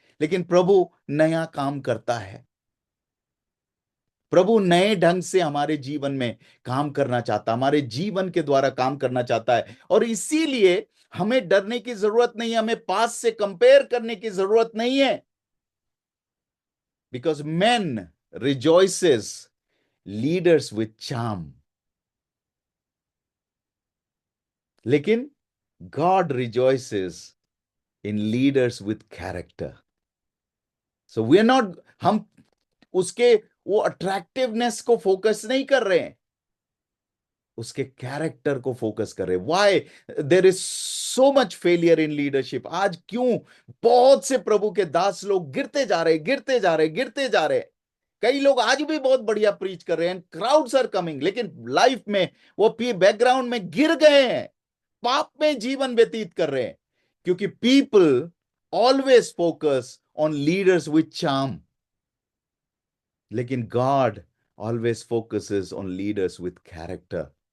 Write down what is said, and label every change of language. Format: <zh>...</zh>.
<hi>लेकिन प्रभु नया काम करता है, प्रभु नए ढंग से हमारे जीवन में काम करना चाहता, हमारे जीवन के द्वारा काम करना चाहता है। और इसीलिए हमें डरने की जरूरत नहीं है, हमें पास से कंपेयर करने की जरूरत नहीं है।</hi> <en>Because men rejoices leaders with charm, लेकिन God rejoices in leaders with character. So we are not,</en> <hi>हम उसके वो अट्रैक्टिवनेस को फोकस नहीं कर रहे हैं, उसके कैरेक्टर को फोकस कर रहे हैं।</hi> <en>Why there is so much failure in leadership?</en> <hi>आज क्यों बहुत से प्रभु के दास लोग गिरते जा रहे, गिरते जा रहे, गिरते जा रहे। कई लोग आज भी बहुत बढ़िया प्रीच कर रहे हैं,</hi> <en>crowds are coming,</en> <hi>लेकिन लाइफ में वो बैकग्राउंड में गिर गए हैं, पाप में जीवन व्यतीत कर रहे हैं, क्योंकि</hi> <en>people always focus on leaders with charm,</en> <hi>लेकिन</hi> <en>God always focuses on leaders with character.</en>